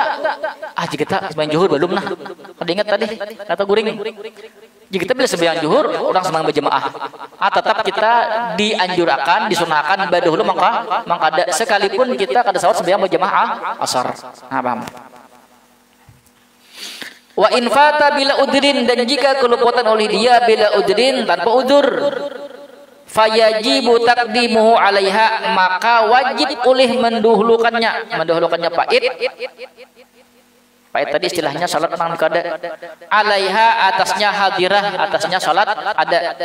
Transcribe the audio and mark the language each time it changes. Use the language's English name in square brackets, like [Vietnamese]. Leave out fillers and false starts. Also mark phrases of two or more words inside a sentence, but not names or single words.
[Banjar] Jika kita sembahyang zuhur belum nah. Ada ingat tadi kata guring. Jika kita bila sembahyang zuhur orang sembahyang berjamaah. Tetap kita dianjurkan, disunahkan dahulu maka ada sekalipun kita kada sawat sembahyang berjamaah asar. Nah, paham. [Arabic] وإن فات بلا عذر, [Banjar] dan jika kelupatan oleh dia [Arabic] بلا عذر [Banjar] tanpa udur, [Arabic] فيجب تقديمه عليها, [Banjar] maka wajib oleh mendahulukannya pait. Pait tadi istilahnya salat nang kada. Alaiha atasnya hadirah, atasnya salat ada.